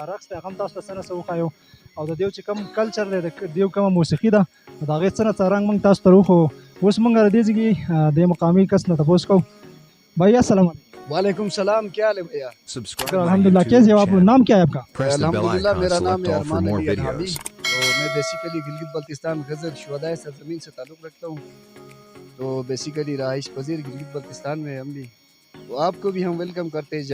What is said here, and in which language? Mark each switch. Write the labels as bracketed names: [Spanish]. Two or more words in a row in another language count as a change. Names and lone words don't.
[Pashto] رقص ته هم تاسو ته څه څه وښایو او د دیو چې کم کلچر دی د دیو کومه موسیقي ده د هغې څه نه څه رنګ موږ تاسو ته وښو. اوس موږ د دې ځای د مقامي کس نه تپوس کوو. [Urdu] بھیا السلام وعلیکم سلام، کیا حال ہے بھیا? الحمدللہ۔ کیسے ہو آپ؟ نام کیا ہے آپ کا? الحمدللہ، میرا نام ہے ارمان علی ارحامی اور میں بیسکلی گلگت بلتستان غذر شہدائے سرزمین سے تعلق رکھتا ہوں. تو بیسکلی رہائش پذیر گلگت بلتستان میں ہم بھی، تو آپ کو بھی ہم ویلکم کرتے ہیں.